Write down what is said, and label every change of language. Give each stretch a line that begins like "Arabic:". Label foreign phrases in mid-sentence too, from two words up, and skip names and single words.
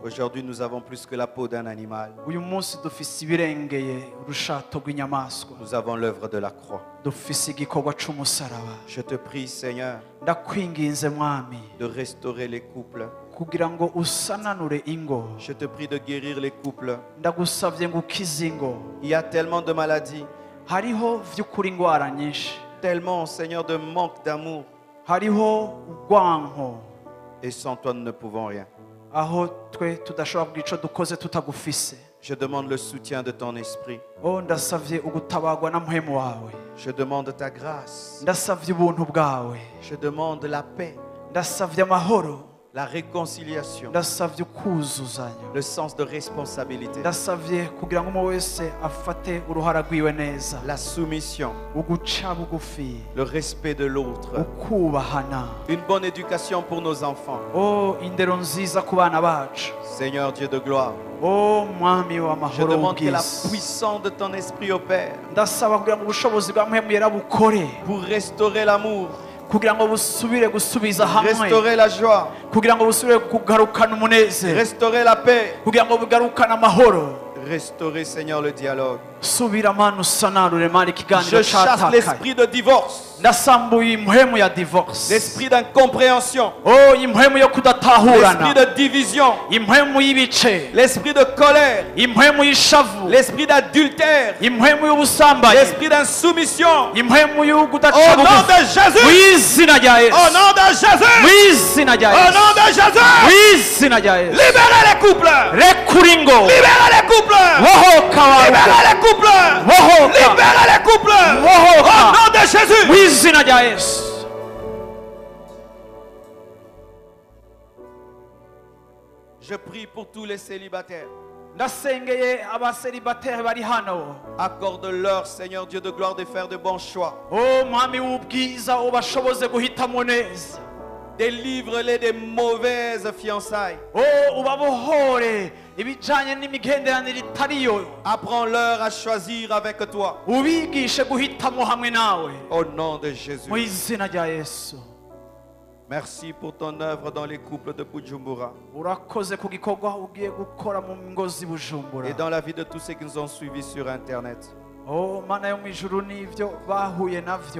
French: aujourd'hui nous avons plus que la peau d'un animal.
Rundi: uyu munsi dufise ibirengeye urushato rw'inyamaswa,
French: Nous avons l'œuvre de la croix.
Rundi: dufise igikorwa c'umusaraba.
French: Je te prie, Seigneur,
Rundi: Ndakwinginze mwami
French: de restaurer les couples.
Rundi: kugira ngo usananure ingo,
French: Je te prie de guérir les couples.
Rundi: ndagusavye ngo ukize ingo.
French: Il y a tellement de maladies,
Rundi: Hariho vy'ukuri ingwara nyinshi,
French: tellement, Seigneur, de manque d'amour.
Rundi: hariho urwanko,
French: Et sans toi, nous ne pouvons rien.
Rundi: aho twe tudashobora kugira ico dukoze tutagufise.
French: Je demande le soutien de ton esprit.
Rundi: Oh, ndasavye ugutabarwa na mpwemu wawe,
French: Je demande ta grâce.
Rundi: ndasavye ubuntu bwawe,
French: Je demande la paix,
Rundi: ndasavye amahoro,
French: la réconciliation,
Rundi: ndasavye ukuzuzanya,
French: le sens de responsabilité,
Rundi: ndasavye kugira ngo umwe wese afate uruhara rwiwe neza,
French: la soumission,
Rundi: uguca bugufi,
French: le respect de l'autre,
Rundi: ukubahana.
French: une bonne éducation pour nos enfants.
Rundi: Oh, indero nziza ku bana bacu.
French: Seigneur Dieu de gloire,
Rundi: Oh, mwami
French: je
Rundi: w'amahoro
French: demande que la
Rundi: w'ubwiza,
French: puissance de ton esprit opère
Rundi: ndasaba kugira ngo ubushobozi bwa mpwemu yera bukore,
French: pour restaurer l'amour,
Rundi: kugira ngo busubire gusubiza hamwe,
French: restaurer la joie,
Rundi: kugira ngo busubire kugarukana umunezero,
French: restaurer la paix,
Rundi: kugira ngo bugarukane amahoro,
French: restaurer, Seigneur, le dialogue.
Rundi: subira mana usanarure mana ikiganiro
French: Je chasse
Rundi: cyatakaye
French: l'esprit de divorce,
Rundi: ndasambuye impwemu ya divorce
French: l'esprit d'incompréhension,
Rundi: oh impwemu yo kudatahurana
French: l'esprit de division,
Rundi: impwemu y'ibice
French: l'esprit de colère,
Rundi: impwemu y'ishavu
French: l'esprit d'adultère,
Rundi: impwemu y'ubusambanyi
French: l'esprit d'insoumission.
Rundi: impwemu
French: Au
Rundi: y'ugudaca
French: nom
Rundi: bugufi
French: de Jésus,
Rundi: mu izina rya
French: au
Rundi: yesu
French: nom de Jésus,
Rundi: mu izina rya
French: au
Rundi: yesu
French: nom de
Rundi: mu
French: Jésus,
Rundi: izina rya yesu
French: libérez les couples,
Rundi: rekura ingo
French: libérez les couples,
Rundi: bohoka warugo
French: libérez les couples,
Rundi: bohoka
French: libérez les couples, au
Rundi: bohoka
French: nom de
Rundi: mu
French: Jésus.
Rundi: izina rya yesu
French: Je prie pour tous les célibataires.
Rundi: ndasengeye abaseribateri bari hano
French: Accorde-leur, Seigneur Dieu de gloire, de faire de bons choix.
Rundi: o mwami w'ubwiza ubashoboze guhitamo neza
French: Délivre-les des mauvaises fiançailles.
Rundi: o ubabohore ibijyanye n'imigenderanire itariyo
French: Apprends-leur à choisir avec toi.
Rundi: ubigishe guhitamo hamwe nawe
French: Au nom de Jésus.
Rundi: mu izina rya yesu
French: Merci pour ton œuvre dans les couples de Bujumbura
Rundi: urakoze ku gikorwa ugiye gukora mu ngo z'i Bujumbura
French: et dans la vie de tous ceux qui nous ont suivis sur Internet.
Rundi: o mana yo mu ijuru n'ibyo bahuye navyo